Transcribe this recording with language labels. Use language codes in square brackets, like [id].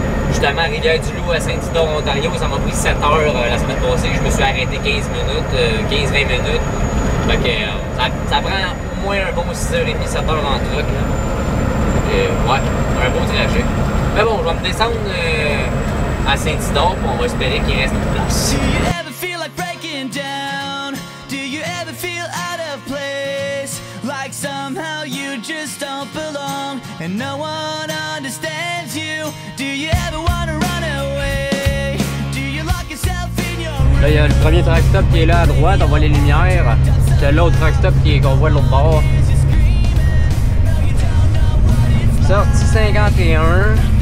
[fr] Justement, Rivière-du-Loup à Saint-Isidore, Ontario, ça m'a pris 7 heures la semaine passée. Je me suis arrêté 15 minutes, 15-20 minutes. Fait que ça prend au moins un bon 6h30, 7 heures en truck. Ouais, un beau trajet. Mais bon, je vais me descendre à Saint-Isidore, puis on va espérer qu'il reste une place. [en] Do you ever feel like breaking down? Do you ever feel out of place? Like somehow you just don't belong and no one understands you. Do you ever want to run away? Do you lock yourself in your room? [fr] Là, il y a le premier truck stop qui est là à droite, on voit les lumières. C'est l'autre truck stop qu'on voit de l'autre bord. Sortie 51.